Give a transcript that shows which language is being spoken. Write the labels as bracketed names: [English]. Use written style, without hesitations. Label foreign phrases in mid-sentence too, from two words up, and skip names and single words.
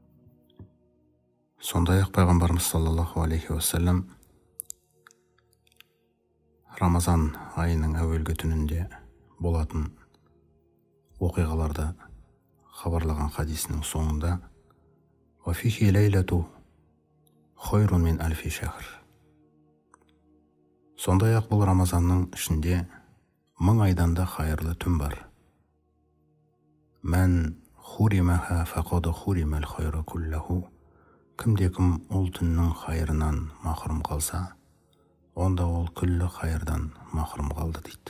[Kazakh] Сондай-ақ пайғамбарымыз [Arabic] صلى الله عليه وسلم [Kazakh] Рамазан айының әуелгі түнінде болатын оқиғаларды хабарлаған хадисінің соңында [Arabic] «وفيه ليلة خير من ألف شهر». [Kazakh] Сондай-ақ бұл Рамазанның ішінде 1000 айдан да хайырлы түн бар. [Arabic] من حرمها فقد حرم الخير كله. [Kazakh] Кімде-кім ол түннің хайырынан махрұм қалса, онда ол күллі хайырдан махрұм қалды дейді.